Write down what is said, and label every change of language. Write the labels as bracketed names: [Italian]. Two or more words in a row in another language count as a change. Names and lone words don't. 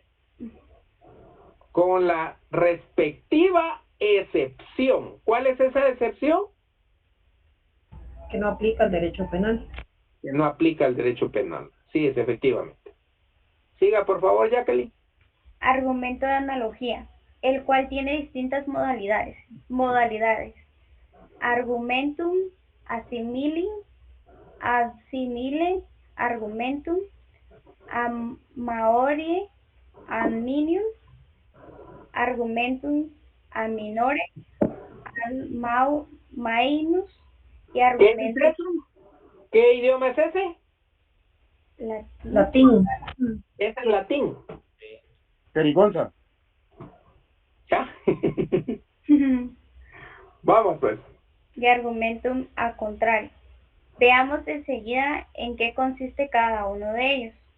[Spanish] Con la respectiva excepción. ¿Cuál es esa excepción? Que no aplica el derecho penal. Que no aplica el derecho penal. Sí, es efectivamente. Siga, por favor, Jacqueline. Argumento de analogía, el cual tiene distintas modalidades. [Latin] Argumentum assimile, argumentum, maorie, minus, argumentum a minore, minus y [Spanish] ¿Qué es argumentum eso? ¿Qué idioma es ese? Latín. Es el latín. Jerigonza. ¿Ya? Vamos pues. y [Latin] argumentum a contrario. [Spanish] Veamos enseguida en qué consiste cada uno de ellos.